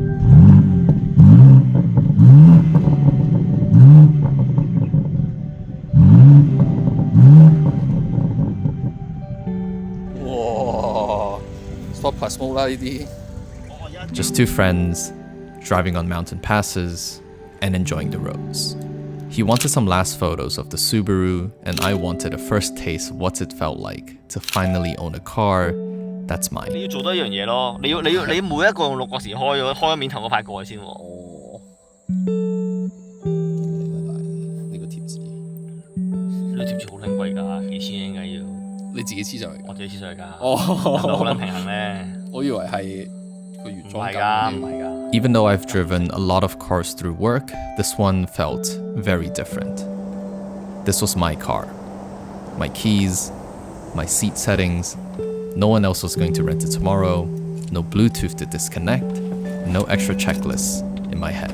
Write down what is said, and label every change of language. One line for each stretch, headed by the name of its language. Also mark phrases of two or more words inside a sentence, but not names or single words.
Cantonese: 哇 ，
English: Sport Plus Mode
Cantonese: 啦呢啲。
English: Just two friends driving on mountain passes and enjoying the roads. He wanted some last photos of the Subaru, and I wanted a first taste of what it felt like to finally own a car that's mine.
Cantonese: 你要做多一樣嘢咯，你每一個用六角匙開面頭嗰塊蓋先喎。哦，呢個貼紙，呢個貼紙好撚貴㗎，幾千円㗎要。你自己黐上去㗎？我自己黐上去㗎。哦，係咪好撚平衡咧？我以為係個原裝唔係㗎，唔係㗎。
English: Even though I've driven a lot of cars through work, this one felt very different. This was my car, my keys, my seat settings. No one else was going to rent it tomorrow, no Bluetooth to disconnect, no extra checklists in my head.